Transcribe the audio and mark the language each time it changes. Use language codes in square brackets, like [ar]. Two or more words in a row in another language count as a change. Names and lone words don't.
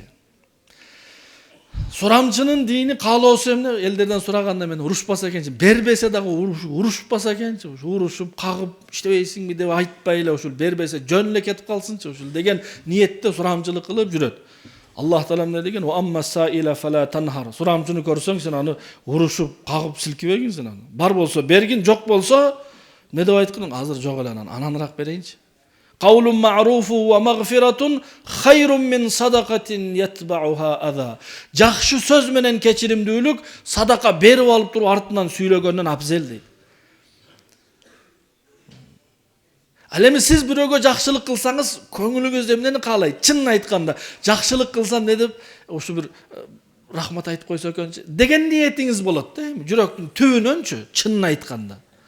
[ky] Сурамчынын дини каалоосу эмне? Элдерден сураганда мен урушпаса экенчи, бербесе дагы урушпаса экенчи, урушуп, кагып, иштебейсиңби деп айтпай эле ушул бербесе жөн эле кетип калсынчы ушул деген ниетте сурамчылык кылып жүрөт. Аллах таала эмне деген? [ar] وأما السائل فلا تنهر. [ky] Сурамчыны көрсөң сен аны урушуп, кагып силкибегин сен аны. Бар болсо бергин, жок болсо не деп айтканың? Азыр жок эле ананраак берейинчи. [ar] قول معروف ومغفرة خير من صدقة يتبعها أذى. [ky] Жакшы сөз менен кечиримдүүлүк садака берип алып туруп артынан сүйлөгөндөн абзел дейт. Ал эми сиз бирөөгө жакшылык кылсаңыз, көңүлүңүз эмнени каалайт? Чынын айтканда, жакшылык кылсам не деп, ушу бир рахмат айтып койсо экенчи деген ниетиңиз болот да, жүрөктүн түбүнөнчү, чынын айтканда.